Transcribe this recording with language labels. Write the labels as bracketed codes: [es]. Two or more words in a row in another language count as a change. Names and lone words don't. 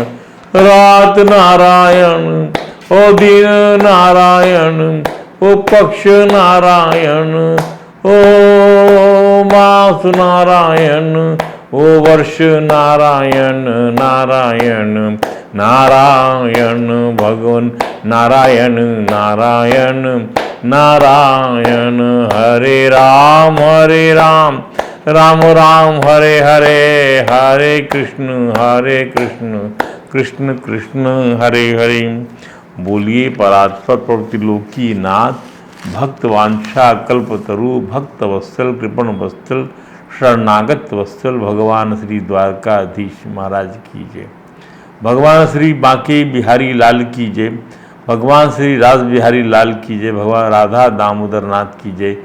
[hi] रात नारायण, ओ दिन नारायण, ओ पक्ष नारायण, ओ मास नारायण, ओ वर्ष नारायण नारायण नारायण। भगवान नारायण नारायण नारायण। हरे राम राम राम हरे हरे, हरे कृष्ण कृष्ण कृष्ण हरे हरे। बोलिए परात्पर प्रवृत्ति नाथ, भक्त वांछा कल्पतरु, भक्त वत्सल कृपण वत्सल, शरणागत वत्सल भगवान श्री द्वारकाधीश महाराज की जय। भगवान श्री बांके बिहारी लाल की जय। भगवान श्री रास बिहारी लाल की जय। भगवान राधा दामोदर नाथ की जय।